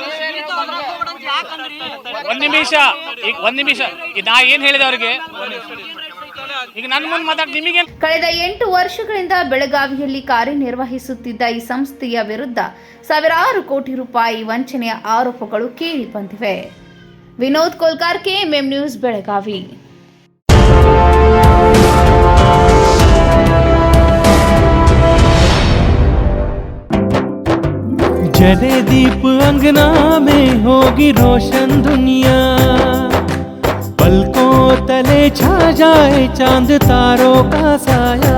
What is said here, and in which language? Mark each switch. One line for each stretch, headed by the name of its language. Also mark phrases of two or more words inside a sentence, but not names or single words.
Kannada: ಒಂದು ನಿಮಿಷ. ನಾ ಏನ್ ಹೇಳಿದೆ ಅವ್ರಿಗೆ? ಈಗ ನನ್ನ ಮುಂದೆ ಮಾತಾಡಿ ನಿಮಗೆ. ಕಳೆದ 8 ವರ್ಷಗಳಿಂದ ಬೆಳಗಾವಿಯಲ್ಲಿ ಕಾರ್ಯನಿರ್ವಹಿಸುತ್ತಿದ್ದ ಈ ಸಂಸ್ಥೆಯ ವಿರುದ್ಧ ಸಾವಿರಾರು ಕೋಟಿ ರೂಪಾಯಿ ವಂಚನೆಯ ಆರೋಪಗಳು ಕೇಳಿ ಬಂದಿವೆ. ವಿನೋದ್ ಕೋಲ್ಕಾರ್, KMM ನ್ಯೂಸ್, ಬೆಳಗಾವಿ.
Hindi: जले दीप अंगना में होगी रोशन दुनिया, पलकों तले छा जाए चांद तारों का साया,